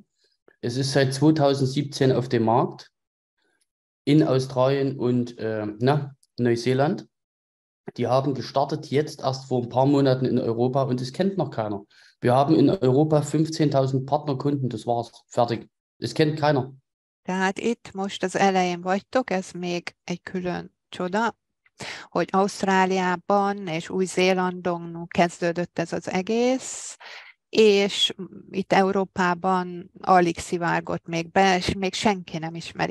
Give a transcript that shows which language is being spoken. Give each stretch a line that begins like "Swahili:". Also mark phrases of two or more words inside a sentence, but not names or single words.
German: Es ist seit 2017 auf dem Markt in Australien und Neuseeland. Die haben gestartet jetzt erst vor ein paar Monaten in Europa und es kennt noch keiner. Wir haben in Europa 15.000 Partnerkunden, das war's, fertig. Es kennt keiner.
Hungarian: Tehát itt most az elején vagytok, ez még egy külön csoda, hogy Ausztráliában és Új-Zélandon kezdődött ez az egész, és itt Európában alig szivárgott még be, és még senki nem ismeri.